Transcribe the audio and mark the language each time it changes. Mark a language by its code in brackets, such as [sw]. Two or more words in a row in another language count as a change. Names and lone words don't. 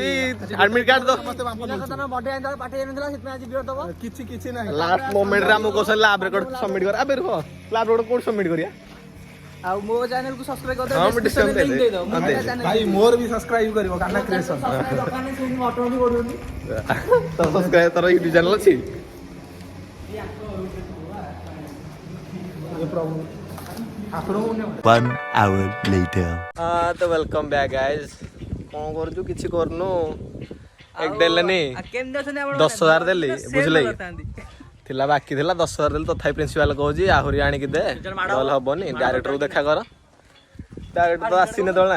[or] ଆଡ଼ମିଟ୍ କାର୍ଡ଼ ତ କିଛି ନାହିଁ। [en] last momentରେ [or] ଆମକୁ କହୁଛନ୍ତି [en] lab record submit [or] କର। ଏବେ ରୁହ, [en] lab record [or] କୋଉଠି ସବମିଟ୍ କରିବା? ଆଉ ମୋ ଚ୍ୟାନେଲକୁ ସବସ୍କ୍ରାଇବ କରିଦବ। ହଁ, ମୁଁ ଡିସକାଉଣ୍ଟ ଦେଇଦେବି। ଭାଇ ମୋର ବି ସବସ୍କ୍ରାଇବ କରିବ କାନା କ୍ରିଏସନ। ତ ସବସ୍କ୍ରାଇବ ତୋର [en] YouTube channel [or] ଅଛି? [en] One hour later. [or] ତ [en] welcome back guys. [or] କ'ଣ କରୁଛୁ? କିଛି କରୁନୁ। ଏକ ଦେଲେନି, 10,000 ଦେଲି, ବୁଝିଲେ? ଥିଲା ବାକି ଥିଲା 10,000 ଦେଲି, ତଥାପି ପ୍ରିନ୍ସିପାଲ କହୁଛି ଆହୁରି ଆଣିକି ଦେ, ନହେଲେ ହବନି। ଡାଇରେକ୍ଟରକୁ ଦେଖା କର। ଡାଇରେକ୍ଟର ତ ଆସିନି ତଳେ।